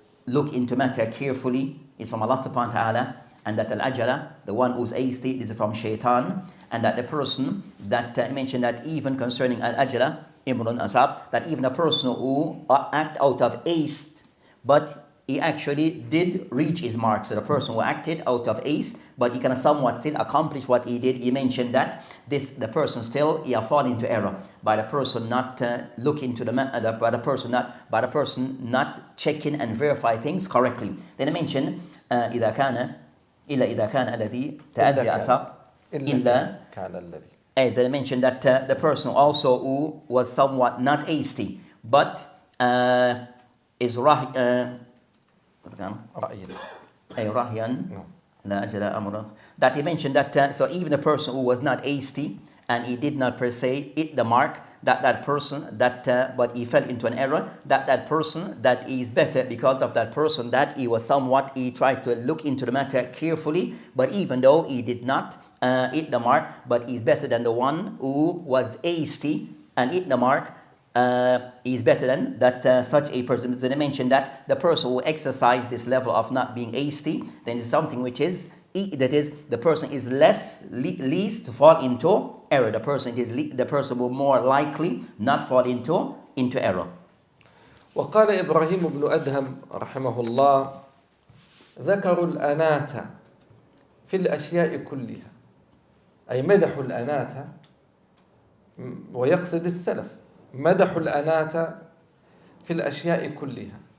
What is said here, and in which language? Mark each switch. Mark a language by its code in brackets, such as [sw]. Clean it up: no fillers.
[en] look into matter carefully is from Allah subhanahu wa ta'ala, and that al-ajala, the one who's hasty, is from Shaytaan, and that the person that mentioned that even concerning al-ajala, Imrun Asab, that even a person who act out of haste, but he actually did reach his mark. So the person who acted out of haste, but he can somewhat still accomplish what he did. He mentioned that the person still he fall into error by the person not looking to by the person not checking and verify things correctly. Then he mentioned [ar] إذا كان الذي تأدى أصاب إلا كان الذي. [en] Then he mentioned that the person also who was somewhat not hasty, but is that he mentioned that so even a person who was not hasty and he did not per se hit the mark, that person that but he fell into an error, that person that is better because of that person that he was somewhat, he tried to look into the matter carefully, but even though he did not hit the mark, but he's better than the one who was hasty and hit the mark. Is better than that such a person. So they mentioned that the person who exercised this level of not being hasty, then it's something which is that is the person is least to fall into error. The person will more likely not fall into error. [ar] وقال إبراهيم بن أدهم رحمه الله: ذكروا الأناة في الأشياء كلها، أي مدحوا الأناة، ويقصد السلف، مدحوا الأناة في الأشياء كلها.